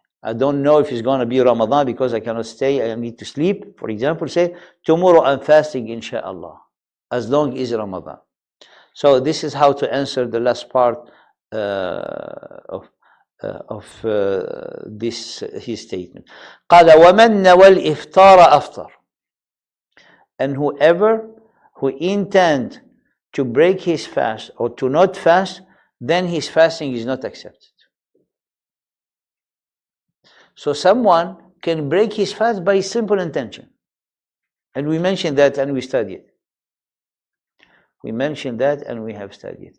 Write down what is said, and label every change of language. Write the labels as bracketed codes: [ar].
[en] I don't know if it's going to be Ramadan because I cannot stay. I need to sleep. For example, say, tomorrow I'm fasting, inshallah, as long as Ramadan. So this is how to answer the last part of this his statement. [ar] قال ومن نوى الإفطار أفطر. [en] And whoever who intend to break his fast or to not fast, then his fasting is not accepted. So someone can break his fast by simple intention. And we mentioned that and we studied. We mentioned that and we have studied.